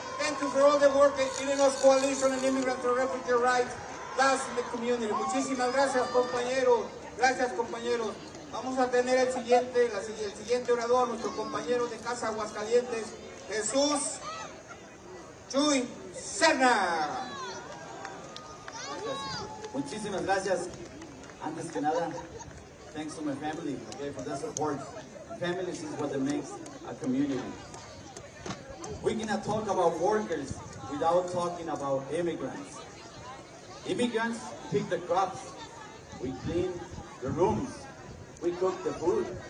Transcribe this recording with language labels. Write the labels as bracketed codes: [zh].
[en] Thank you for all the work that Illinois Coalition and Immigrants and Refugee Rights does in the community. [es] Muchísimas gracias, compañeros. Gracias, compañeros. Vamos a tener el siguiente orador, nuestro compañero de Casa Aguascalientes, Jesús Chuy Serna. Muchísimas gracias. Antes que nada, [en] thanks to my family, okay, for the support. Families is what makes a community. We cannot talk about workers without talking about immigrants. Immigrants pick the crops. We clean the rooms. We cook the food.